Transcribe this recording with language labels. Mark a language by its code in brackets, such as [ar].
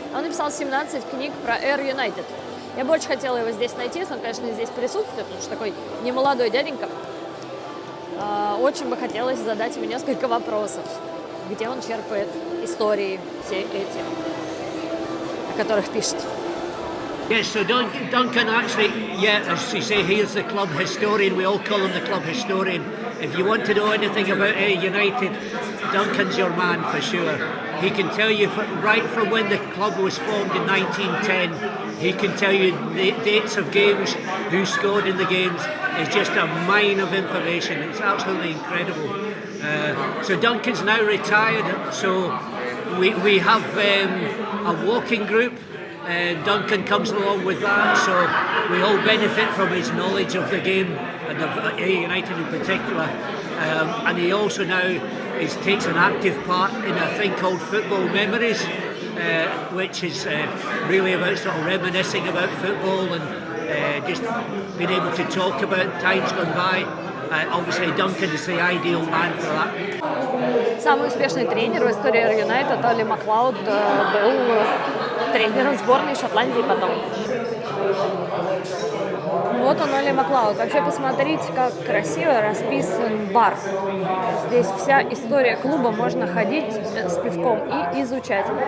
[ru] Он написал 17 книг про Эр Юнайтед. Я бы очень хотела его здесь найти, если он, конечно, здесь присутствует, потому что такой немолодой дяденька. Очень бы хотелось задать ему несколько вопросов, где он черпает истории все эти, о которых пишет. [en] Yes, so Duncan actually, as you say, he is the club historian. We all call him the club historian. If you want to know anything about United, Duncan's your man for sure. He can tell you right from when the club was formed in 1910. He can tell you the dates of games, who scored in the games. It's just a mine of information. It's absolutely incredible. So Duncan's now retired. So we have a walking group. Duncan comes along with that, so we all benefit from his knowledge of the game and of United in particular. And he also now takes an active part in a thing called Football Memories, which is really about sort of reminiscing about football and just being able to talk about times gone by. Obviously, Duncan is the ideal man for that. [ru] Самый успешный тренер в истории Эр Юнайтед, Олли Маклауд, был тренером сборной Шотландии потом. Вот он, Олли Маклауд. Вообще, посмотрите, как красиво расписан бар. Здесь вся история клуба, можно ходить с пивком и изучать.